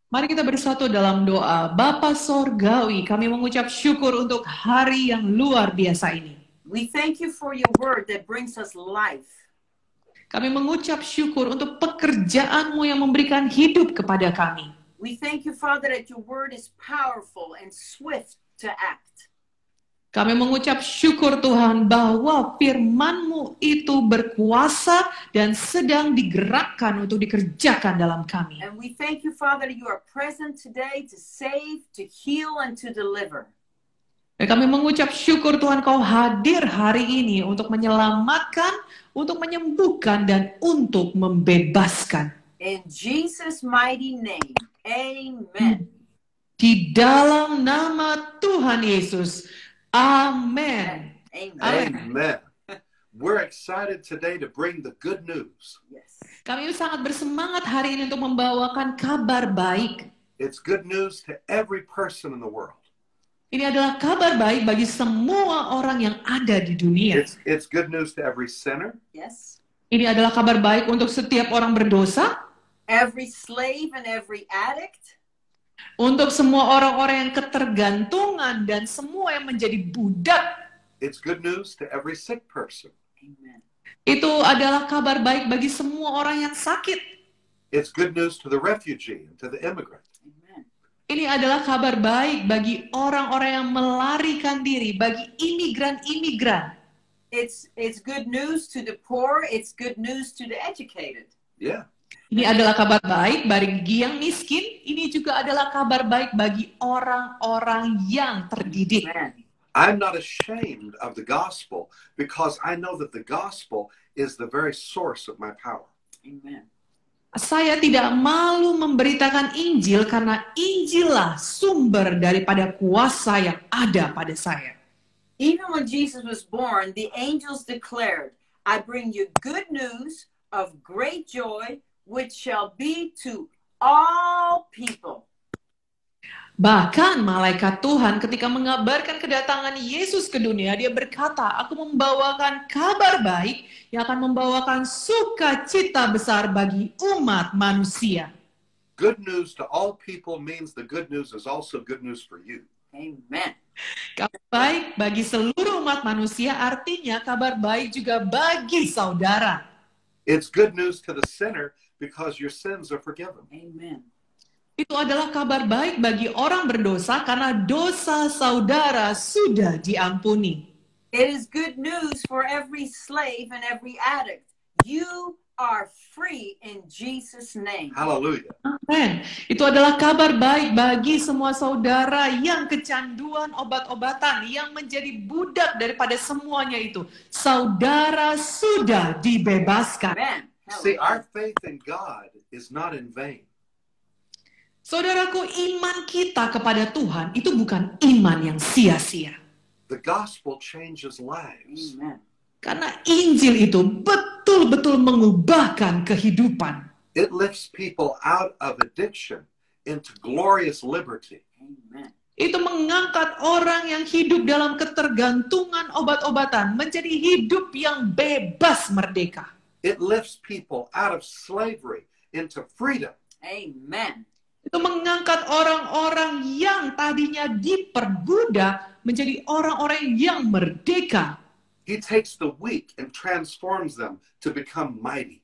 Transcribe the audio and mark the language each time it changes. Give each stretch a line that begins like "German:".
Indonesian: Mari kita bersatu dalam doa. Bapa Sorgawi, kami mengucap syukur untuk hari yang luar biasa ini.
English: We thank you for your word that brings us life.
Indonesian: Kami mengucap syukur untuk pekerjaan-Mu yang memberikan hidup kepada kami.
English: We thank you, Father, that your word is powerful and swift to act.
Indonesian: Kami mengucap syukur Tuhan bahwa firman-Mu itu berkuasa dan sedang digerakkan untuk dikerjakan dalam kami.
English: And we thank you, Father, that you are present today to save, to heal, and to deliver.
Indonesian: Dan kami mengucap syukur Tuhan Kau hadir hari ini untuk menyelamatkan, untuk menyembuhkan, dan untuk membebaskan.
English: In Jesus' mighty name, amen.
Indonesian: Di dalam nama Tuhan Yesus. Amen.
English: Amen. Amen. Amen. We're excited today to bring the good news. Yes.
Indonesian: Kami sangat bersemangat hari ini untuk membawakan kabar baik.
English: It's good news to every person in the world.
Indonesian: Ini adalah kabar baik bagi semua orang yang ada di dunia.
English: It's good news to every sinner. Yes.
Indonesian: Ini adalah kabar baik untuk setiap orang berdosa,
English: Every slave and every addict.
Indonesian: untuk semua orang-orang yang ketergantungan dan semua yang menjadi budak.
English: It's good news to every sick person. Amen.
Indonesian: Itu adalah kabar baik bagi semua orang yang sakit.
English: It's good news to the refugee and to the immigrant. Amen.
Indonesian: Ini adalah kabar baik bagi orang-orang yang melarikan diri, bagi imigran-imigran.
English: It's good news to the poor. It's good news to the educated. Yeah.
Indonesian: Ini adalah kabar baik bagi yang miskin. Ini juga adalah kabar baik bagi orang-orang yang terdidik.
English: Amen. I'm not ashamed of the gospel because I know that the gospel is the very source of my power. Amen.
Indonesian: Saya tidak malu memberitakan Injil karena Injillah sumber daripada kuasa yang ada pada saya.
English: Even when Jesus was born, the angels declared, I bring you good news of great joy, which shall be to all people.
Indonesian: Bahkan malaikat Tuhan ketika mengabarkan kedatangan Yesus ke dunia, dia berkata, aku membawakan kabar baik yang akan membawakan sukacita besar bagi umat manusia.
English: Good news to all people means the good news is also good news for you. Amen.
Indonesian: Kabar baik bagi seluruh umat manusia artinya kabar baik juga bagi saudara.
English: It's good news to the sinner because your sins are forgiven. Amen.
Indonesian: Itu adalah kabar baik bagi orang berdosa karena dosa saudara sudah diampuni.
English: It is good news for every slave and every addict. You are free in Jesus' name. Hallelujah. Amen.
Indonesian: Itu adalah kabar baik bagi semua saudara yang kecanduan obat-obatan, yang menjadi budak daripada semuanya itu. Saudara sudah dibebaskan.
English: Amen. See, our faith in God is not in vain.
Indonesian: Saudaraku, iman kita kepada Tuhan itu bukan iman yang sia-sia.
English: The gospel changes lives. Amen.
Indonesian: Karena Injil itu betul-betul mengubahkan kehidupan.
English: It lifts people out of addiction into glorious liberty. Amen.
Indonesian: Itu mengangkat orang yang hidup dalam ketergantungan obat-obatan menjadi hidup yang bebas merdeka.
English: It lifts people out of slavery into freedom. Amen.
Indonesian: Itu mengangkat orang-orang yang tadinya diperbudak menjadi orang-orang yang merdeka.
English: He takes the weak and transforms them to become mighty.